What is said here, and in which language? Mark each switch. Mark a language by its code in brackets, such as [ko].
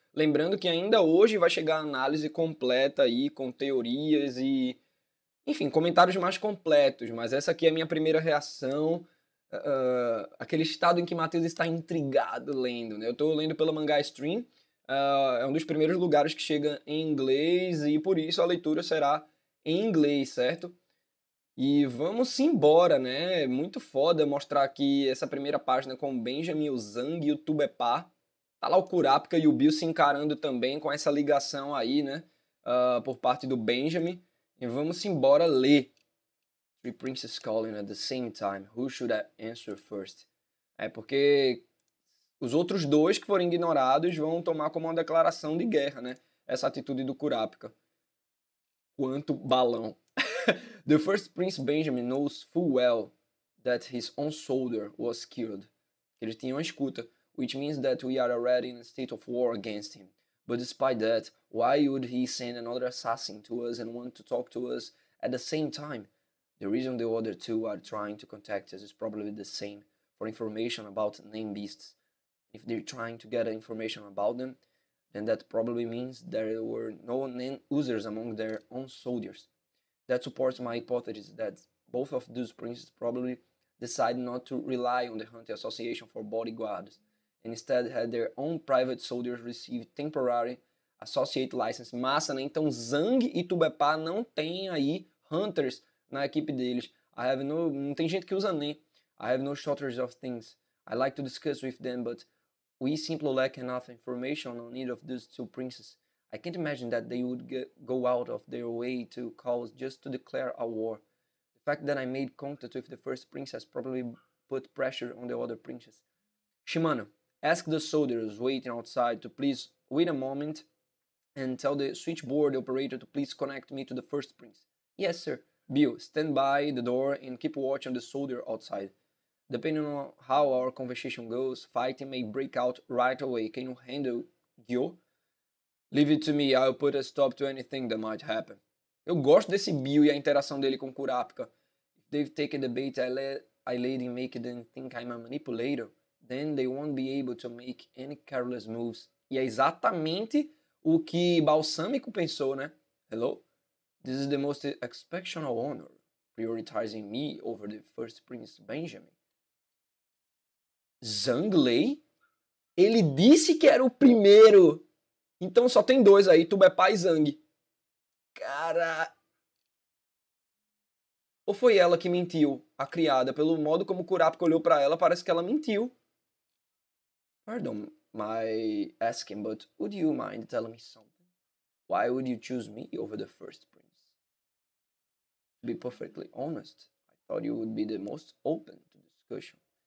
[pt] Lembrando que ainda hoje vai chegar a análise completa aí, com teorias e, enfim, comentários mais completos, mas essa aqui é a minha primeira reação, aquele estado em que Matheus está intrigado lendo, né? Eu tô lendo pelo Mangá Stream, é um dos primeiros lugares que chega em inglês e por isso a leitura será em inglês, certo? E vamos embora, né? Muito foda mostrar aqui essa primeira página com o Benjamin, o Zang e o Tubepá. Tá lá o Kurapika e o Bill se encarando também com essa ligação aí, né? Por parte do Benjamin. E vamos embora ler. [en] Three princes calling at the same time. Who should I answer first? [pt] É porque os outros dois que forem ignorados vão tomar como uma declaração de guerra, né? Essa atitude do Kurapika. Quanto balão. [en] The first Prince Benjamin knows full well that his own soldier was killed. [pt] Ele tinha uma escuta, [en] which means that we are already in a state of war against him. But despite that, why would he send another assassin to us and want to talk to us at the same time? The reason the other two are trying to contact us is probably the same, for information about named beasts. If they're trying to get information about them, then that probably means there were no named users among their own soldiers. That supports my hypothesis that both of those princes probably decided not to rely on the Hunter Association for bodyguards, and instead had their own private soldiers receive temporary associate license. [pt] Massa, né? Então Zang e Tubepá não tem aí Hunters na equipe deles. Não tem gente que usa nem. [en] I have no shortage of things I like to discuss with them, but we simply lack enough information on either of those two princes. I can't imagine that they would go out of their way to call us just to declare a war. The fact that I made contact with the first prince has probably put pressure on the other princes. Shimano, ask the soldiers waiting outside to please wait a moment and tell the switchboard operator to please connect me to the first prince. Yes, sir. Bill, stand by the door and keep watch on the soldier outside. Depending on how our conversation goes, fighting may break out right away. Can you handle Gyo? Leave it to me, I'll put a stop to anything that might happen. [pt] Eu gosto desse Bill e a interação dele com Kurapika. [en] If they've taken the bait I laid in make them think I'm a manipulator, then they won't be able to make any careless moves. [pt] E é exatamente o que Balsâmico pensou, né? [en] Hello? This is the most exceptional honor, prioritizing me over the first Prince Benjamin. Zhang Lei? [pt] Ele disse que era o primeiro. Então só tem dois aí, Tubepá e Zang. Cara... Ou foi ela que mentiu, a criada? Pelo modo como Kurapika olhou pra ela, parece que ela mentiu. [en] Pardon my asking, but would you mind telling me something? Why would you choose me over the first prince? To be perfectly honest, I thought you would be the most open to discussion.